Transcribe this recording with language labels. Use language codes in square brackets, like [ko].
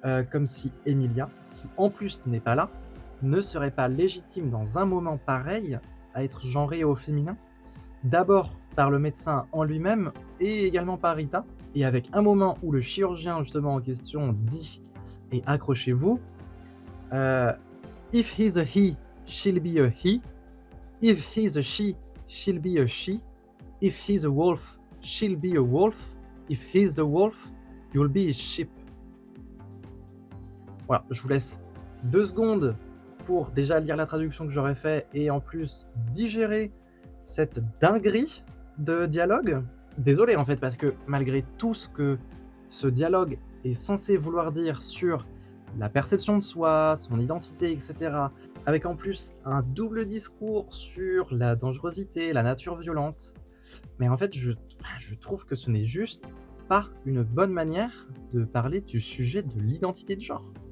[fr] Comme si Emilia, qui en plus n'est pas là, ne serait pas légitime dans un moment pareil à être genrée au féminin. D'abord par le médecin en lui-même et également par Rita. Et avec un moment où le chirurgien justement en question dit, et accrochez-vous, [en] If he's a he, she'll be a he. If he's a she, she'll be a she. If he's a wolf, she'll be a wolf. If he's a wolf, you'll be a sheep. [fr] Voilà, je vous laisse 2 secondes pour déjà lire la traduction que j'aurais fait et en plus digérer cette dinguerie de dialogue. Désolé en fait, parce que malgré tout ce que ce dialogue est censé vouloir dire sur la perception de soi, son identité, etc., avec en plus un double discours sur la dangerosité, la nature violente, mais en fait je trouve que ce n'est juste pas une bonne manière de parler du sujet de l'identité de genre.